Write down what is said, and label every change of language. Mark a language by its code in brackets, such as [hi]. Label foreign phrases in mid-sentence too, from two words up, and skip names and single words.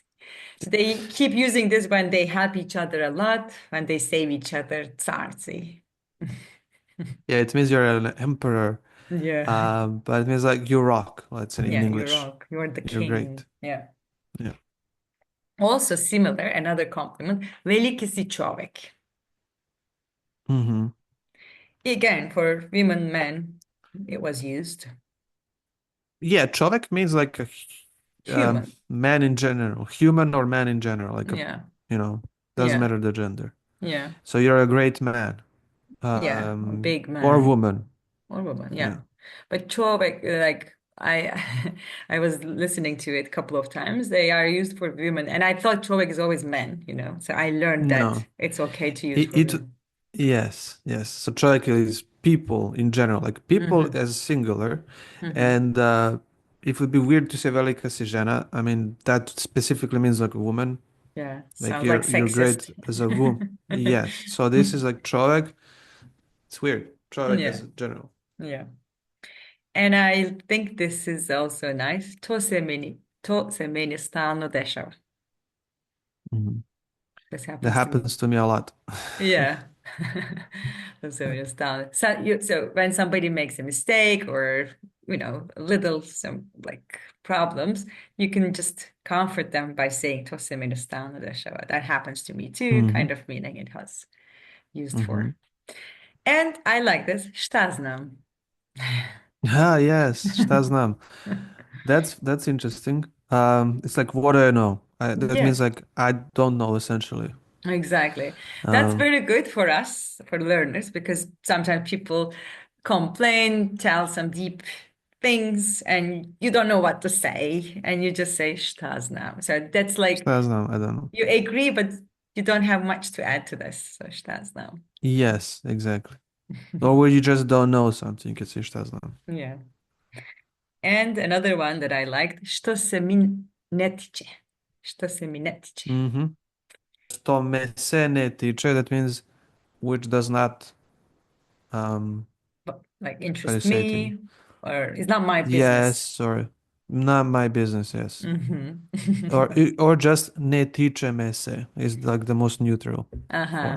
[en] So they keep using this when they help each other a lot, when they save each other, starci. Yeah, it means you're an emperor. Yeah. But it means like you rock, let's say in Yeah, you English. rock. You're the You're king. great. Yeah. Yeah. Also similar, another compliment, [sr] veliki si čovek. Mm-hmm. [en] Again, for women, men, it was used. Yeah, čovek means like a Human. man in general, human or man in general, like a, Yeah. doesn't Yeah. matter the gender. Yeah. So you're a great man, Yeah. Or big or man woman. or woman. Yeah. Yeah. But čovek, like I I was listening to it a couple of times. They are used for women, and I thought człowiek is always men, you know. So I learned that No. it's okay to use for It women. yes, yes. So trike is people in general, like people Hmm. as singular. Hmm. And it would be weird to say [sr] velika si žena. [en] I mean, that specifically means like a woman. Yeah, Like sounds like you're great sexist. as a woman. Yes. So this is like čovek. It's weird. Čovek Yeah, as a general. yeah. And I think this is also nice. [sr] To se meni stalno dešava. Mhm. [en] This That happens to me. happens to me a lot. Yeah. So it's done. So when somebody makes a mistake or little some like problems, you can just comfort them by saying [sr] to se meni stalno dešava. [en] That happens to me too, Hmm. kind of meaning it has used Hmm. for. And I like this. [sr] Šta znam. [en] Ah, yes, [sr] šta znam. [en] That's interesting. It's like what do I know? That Yeah. means like I don't know essentially. Exactly. That's Um, very good for us, for learners, because sometimes people complain, tell some deep things, and you don't know what to say, and you just say "Shtaz" now. So that's like [sr] šta znam, [en] I don't know. you agree, but you don't have much to add to this. So "Shtaz" now. Yes, exactly. Or where you just don't know something, you can say [sr] šta znam. [en] Yeah. And another one that I liked, [sr] "Što se mi ne tiče." Što se mi ne tiče. Mm-hmm. Što me se ne tiče, [en] that means which does not But, like how do you interest say it in me, or it's not my business. yes, or not my business, yes. Hmm. Or just [sr] ne tiče me se [en] is like the most neutral Aha,